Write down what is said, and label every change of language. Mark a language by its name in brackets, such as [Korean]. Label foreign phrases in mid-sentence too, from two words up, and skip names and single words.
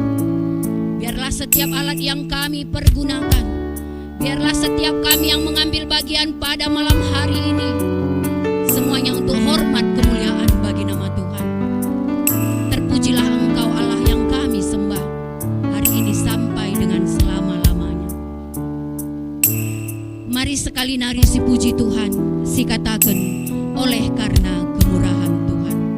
[Indonesian] Biarlah setiap alat yang kami pergunakan, biarlah setiap kami yang mengambil bagian pada malam hari ini, semuanya untuk hormat kemuliaan bagi nama Tuhan. Terpujilah Engkau Allah yang kami sembah hari ini sampai dengan selama-lamanya. Mari sekali nari si puji Tuhan, si katakan oleh karena kemurahan Tuhan.